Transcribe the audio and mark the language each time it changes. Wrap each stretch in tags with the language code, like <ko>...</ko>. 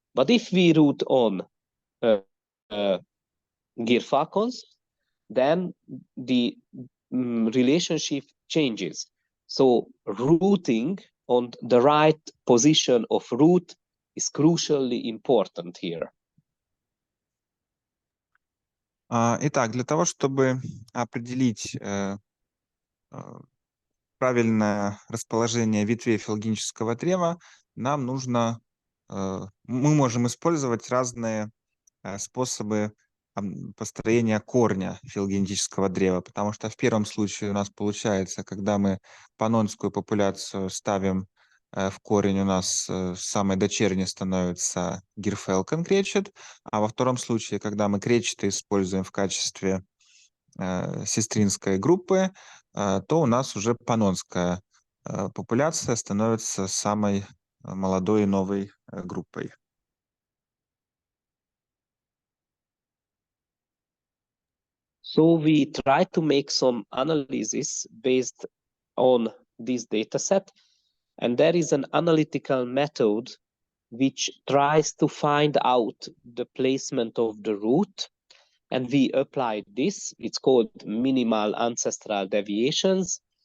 <en>But if we root on Gyrfalcons, then the relationship changes. So rooting on the right position of root is crucially important here.</en> <ru>Итак, для того, чтобы определить правильное расположение ветвей филогенетического древа, нам нужно, мы можем использовать разные способы построения корня филогенетического древа, потому что в первом случае у нас получается, когда мы паннонскую популяцию ставим в корень, у нас самой дочерней становится Гирфелкон кречет, а во втором случае, когда мы кречеты используем в качестве сестринской группы, то у нас уже паннонская популяция становится самой молодой и новой группой.</ru> <en>So we try to make some analysis based on this data set, and there is an analytical method which tries to find out the placement of the root, and we applied this. It's called minimal ancestral deviations,</en>